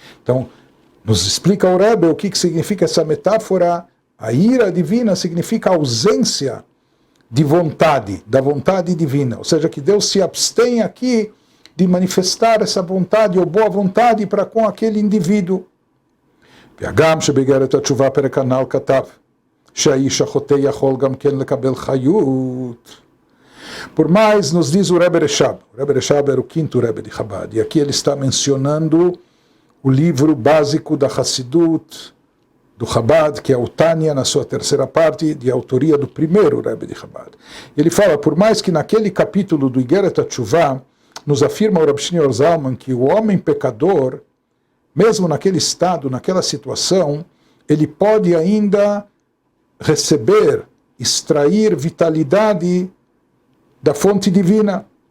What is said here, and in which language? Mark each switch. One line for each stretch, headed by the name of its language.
Portuguese: Então, nos explica o Rebbe o que significa essa metáfora. A ira divina significa a ausência de vontade, da vontade divina. Ou seja, que Deus se abstém aqui de manifestar essa vontade ou boa vontade para com aquele indivíduo.
Hebrew: והגם שבאיגרת התשובה פרק הנ"ל כתב שהאיש החוטא יכול גם כן לקבל חיות.
Portuguese: Por mais, nos diz o Rebbe Reshab. O Rebbe Reshab era o quinto Rebbe de Chabad. E aqui ele está mencionando o livro básico da Hassidut, do Chabad, que é o Tanya, na sua terceira parte, de autoria do primeiro Rebbe de Chabad. Ele fala, por mais que naquele capítulo do Igeret HaTshuvah, nos afirma o Rav Shneur Zalman que o homem pecador, mesmo naquele estado, naquela situação, ele pode ainda receber, extrair vitalidade da fonte divina.